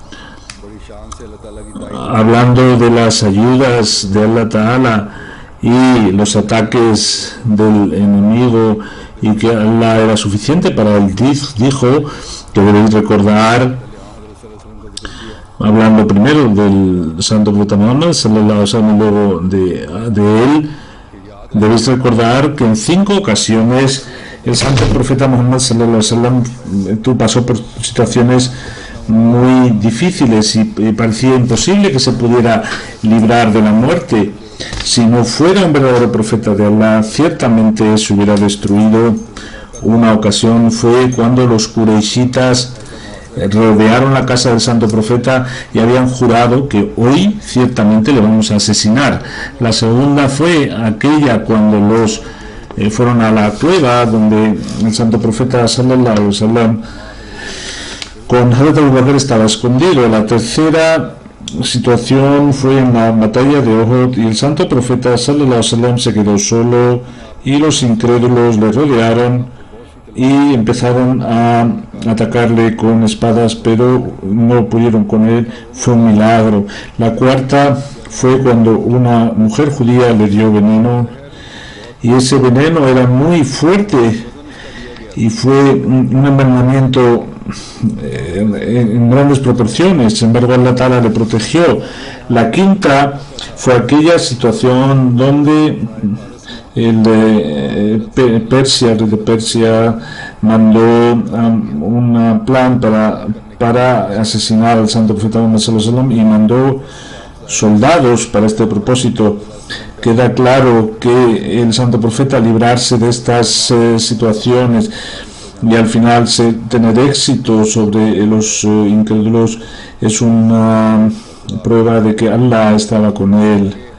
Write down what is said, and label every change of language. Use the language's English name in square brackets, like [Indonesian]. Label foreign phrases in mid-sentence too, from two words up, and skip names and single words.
[Spanish] Hablando de las ayudas de [Arabic] الله تعالى [Spanish] y los ataques del enemigo, y que Allah era suficiente para él, dijo que debéis recordar, hablando primero del santo profeta Muhammad [Arabic] صلى الله عليه وسلم, [Spanish] luego de él, debéis recordar que en 5 ocasiones el santo profeta Muhammad [Arabic] صلى الله عليه وسلم [Spanish] pasó por situaciones muy difíciles y parecía imposible que se pudiera librar de la muerte. Si no fuera un verdadero profeta de Allah, ciertamente se hubiera destruido. Una ocasión fue cuando los Quraishitas rodearon la casa del santo profeta y habían jurado que hoy ciertamente le vamos a asesinar. La segunda fue aquella cuando los fueron a la cueva donde el santo profeta [Arabic] صلى الله عليه وسلم [Spanish] con Hazrat Abu Bakr estaba escondido. La tercera situación fue en la batalla de Uhud y el santo profeta [Arabic] صلى الله عليه وسلم [Spanish] se quedó solo y los incrédulos le rodearon y empezaron a atacarle con espadas, pero no pudieron con él. Fue un milagro. La cuarta fue cuando una mujer judía le dio veneno y ese veneno era muy fuerte y fue un envenenamiento en grandes proporciones. Sin embargo, [Arabic] الله تعالى [Spanish] le protegió. La quinta fue aquella situación donde el rey de Persia mandó un plan para asesinar al santo profeta Muhammad [Arabic] صلى الله عليه وسلم [Spanish] y mandó soldados para este propósito. Queda claro que el santo profeta, al librarse de estas situaciones y al final tener éxito sobre los incrédulos, es una prueba de que Allah estaba con él.